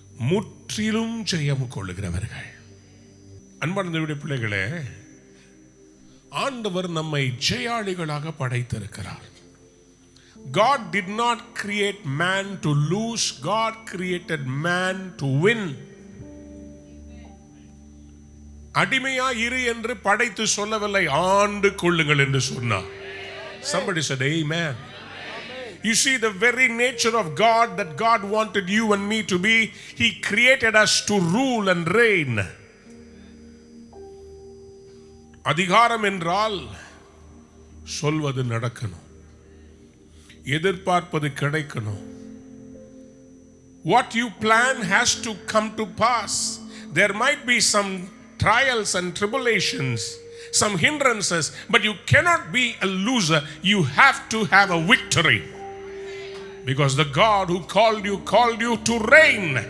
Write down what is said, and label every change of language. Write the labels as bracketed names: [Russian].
[Tamil] முற்றிலும் ஜெயம் கொள்கிறவர்கள். அன்பான தேவனுடைய பிள்ளைகளே, ஆண்டவர் நம்மை ஜெயாளிகளாக படைத்திருக்கிறார். [English] God did not create man to lose, God created man to win. [Tamil] அடிமையா இரு என்று படைத்து சொல்லவில்லை, ஆண்டு கொள்ளுங்கள் என்று சொன்னார். [English] Somebody said amen. You see the very nature of God that God wanted you and me to be. He created us to rule and reign. [Tamil] அதிகாரம் என்றால் சொல்வது நடக்கணும், எதிர்பார்ப்பது கிடைக்கணும். [English] What you plan has to come to pass. There might be some trials and tribulations, some hindrances, but you cannot be a loser. You have to have a victory, because the God who called you to reign.